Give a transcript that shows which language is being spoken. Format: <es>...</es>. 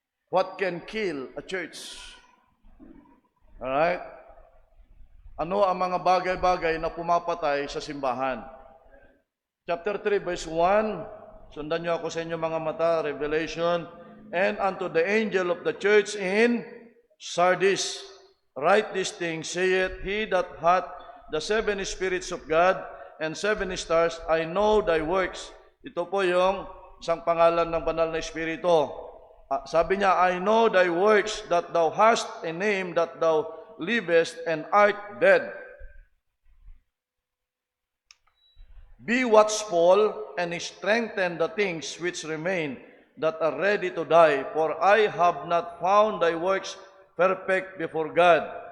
<en>What can kill a church? Alright?</en> <tl>Ano ang mga bagay-bagay na pumapatay sa simbahan? Chapter 3, verse 1. Sundan niyo ako sa inyo mga mata, Revelation.</tl> <en>And unto the angel of the church in Sardis, write these things, saith he that hath the 7 spirits of God and 7 stars, I know thy works.</en> <tl>Ito po yung isang pangalan ng banal na Espiritu. Sabi niya,</tl> <en>I know thy works, that thou hast a name, that thou livest and art dead. Be watchful and strengthen the things which remain, that are ready to die, for I have not found thy works perfect before God.</en>